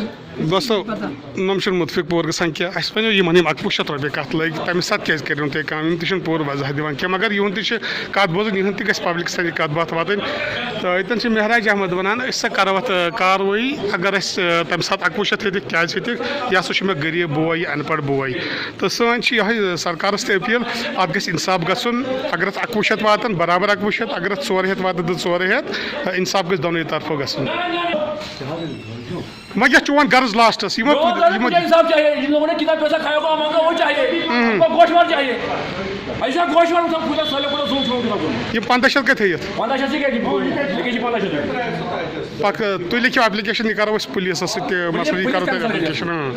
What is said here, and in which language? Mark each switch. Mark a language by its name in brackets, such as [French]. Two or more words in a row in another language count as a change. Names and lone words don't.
[Kashmiri] دوستو نۄم چھِنہٕ مُتفِق پوٗرٕ گژھان کینٛہہ اَسہِ ؤنِو یِمن یِم 2100 رۄپیہِ کتھ لٔگۍ تَمہِ ساتہٕ کیٛازِ کٔرِو نہٕ تُہۍ کٲم یِم تہِ چھِنہٕ پوٗرٕ وضاحت دِوان کینٛہہ مگر یِہُنٛد تہِ چھِ کتھ بوزٕنۍ یِہُنٛد تہِ گژھِ پبلِکس تانۍ یہِ کتھ باتھ واتٕنۍ تہٕ ییٚتٮ۪ن چھِ مہراج احمد ونان أسۍ ہسا کرو اتھ کاروٲیی اگر أسۍ تمہِ ساتہٕ 2100 ہیٚتِکھ کیٛازِ ہیٚتِکھ یہِ ہسا چھُ مےٚ غریٖب بوے یہِ ان پڑھ بوے تہٕ سٲنۍ چھِ یِہوٚے سرکارس تہِ اپیٖل اتھ گژھِ انصاف گژھُن اگر اتھ 2100 واتن برابر 2100 اگر اتھ 400 واتن تہٕ 400 انصاف گژھِ دۄنوٕے طرفو گژھُن وۄنۍ کیٛاہ چون غرض لاسٹس یِمو یِم 1500 کتہِ تھٲیِتھ پکھ تُہۍ لیکھِو ایپلِکیشن یہِ کرو أسۍ پُلیٖسس سۭتۍ تہِ مسلہٕ یہِ کرو تۄہہِ ایپلِکیشن